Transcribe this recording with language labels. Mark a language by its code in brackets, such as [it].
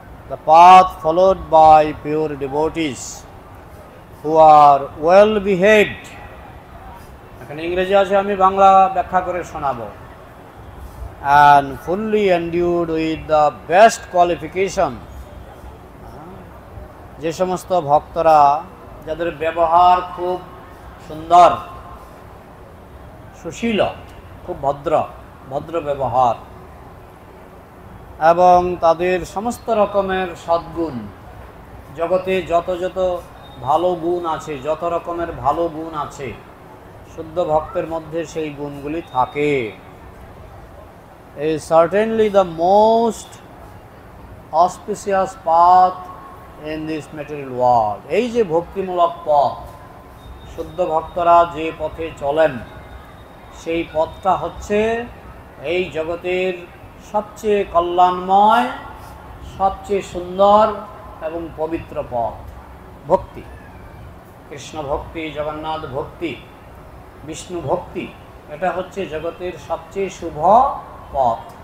[en] The path followed by pure devotees who are well behaved. [bn] এখানে ইংরেজি আছে, আমি বাংলা ব্যাখ্যা করে শোনাবো। [en] And fully endued with the best qualification. [bn] যে সমস্ত ভক্তরা যাদের ব্যবহার খুব সুন্দর, সুশীল, খুব ভদ্র ব্যবহার, এবং তাদের সমস্ত রকমের সদ্গুণ, জগতে যত যত ভালো গুণ আছে, যত রকমের ভালো গুণ আছে, শুদ্ধ ভক্তের মধ্যে সেই গুণগুলি থাকে। [en] is certainly the most auspicious path in this material world. [bn] এই যে ভক্তিমূলক পথ, শুদ্ধ ভক্তরা যে পথে চলেন, সেই পথটা হচ্ছে এই জগতের সবচেয়ে কল্যাণময়, সবচেয়ে সুন্দর এবং পবিত্র পথ। ভক্তি, কৃষ্ণ ভক্তি, জগন্নাথ ভক্তি, বিষ্ণু ভক্তি, এটা হচ্ছে জগতের সবচেয়ে শুভ পথ।